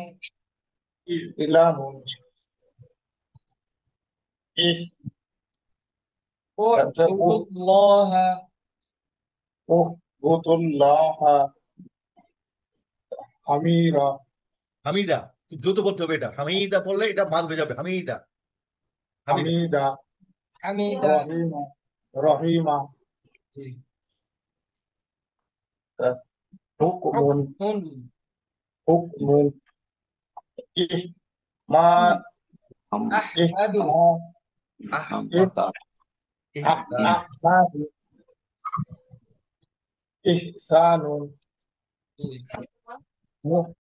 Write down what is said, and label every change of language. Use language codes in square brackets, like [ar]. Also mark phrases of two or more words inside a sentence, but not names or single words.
[ar] إعلام إح উবুদুল্লাহ عبد الله حميرا [bn] হামিদা। খুব দ্রুত বলতে হবে এটা। হামিদা বললে এটা বাদ হয়ে যাবে। [ar] হামিদা, হামিদা, হামিদা হামিদা رحيمة حكم حكم ما আহমাদু أحمد إحسان